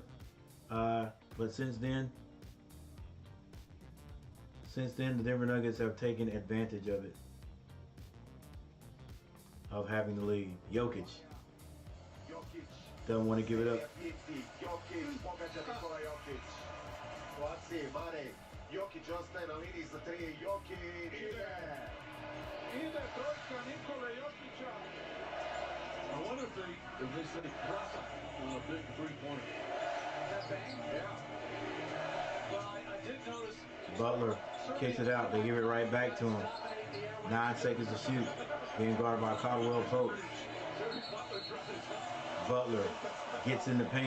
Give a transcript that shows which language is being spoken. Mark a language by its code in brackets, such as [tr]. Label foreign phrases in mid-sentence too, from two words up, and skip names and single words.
[en] But since then, the Denver Nuggets have taken advantage of it, of having the lead. Jokic doesn't want to give it up. [sr] Jokic ostaje na liniji za 3. Jokic ide trojka Nikole Jokića. [en] I wonder if they say Brasa on a big three-pointer. That bang? Yeah. Well, I did notice. Butler kicks it out. They give it right back to him. 9 seconds to shoot. Being guarded by Caldwell Pope. Butler gets in the paint.